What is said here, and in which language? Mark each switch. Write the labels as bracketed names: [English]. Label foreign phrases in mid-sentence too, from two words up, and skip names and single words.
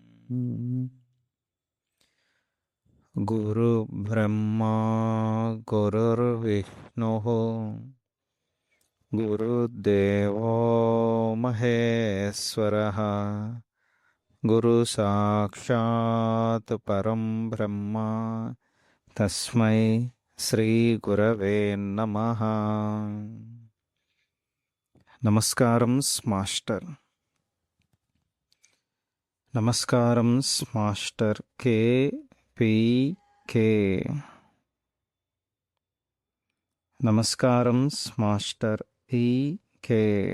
[Sanskrit] गुरुर्ब्रह्मा गुरुर्विष्णुः गुरुर्देवो महेश्वरः गुरुसाक्षात् परं ब्रह्म तस्मै श्रीगुरवे नमः. [Telugu] నమస్కారం మాస్టర్. నమస్కారం మాస్టర్ కేపీకే. నమస్కారం మాస్టర్ ఈకే.